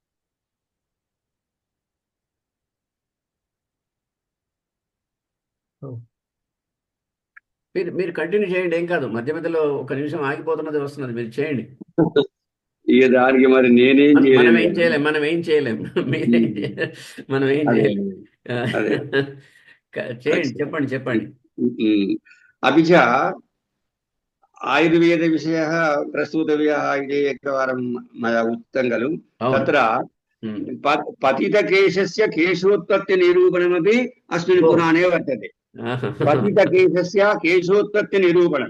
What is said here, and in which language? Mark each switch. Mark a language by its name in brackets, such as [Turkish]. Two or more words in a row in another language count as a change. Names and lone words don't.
[Telugu] మీరు కంటిన్యూ చేయండి, ఏం కాదు. మధ్యలో ఒక నిమిషం ఆగిపోతున్నది, వస్తున్నది, మీరు చేయండి. ఇక దానికి మరి నేనేం మనం ఏం చేయలేం. మనం ఏం చేయలేం. చేయండి, చెప్పండి. [Sanskrit] अपि च आयुर्वेदविषयः प्रस्तुतव्यः इति एकवारं मया उक्तं खलु। तत्र पतितकेशस्य केशोत्पत्तिनिरूपणमपि अस्मिन् पुराणे वर्तते। पतितकेशस्य केशोत्पत्तिनिरूपणं।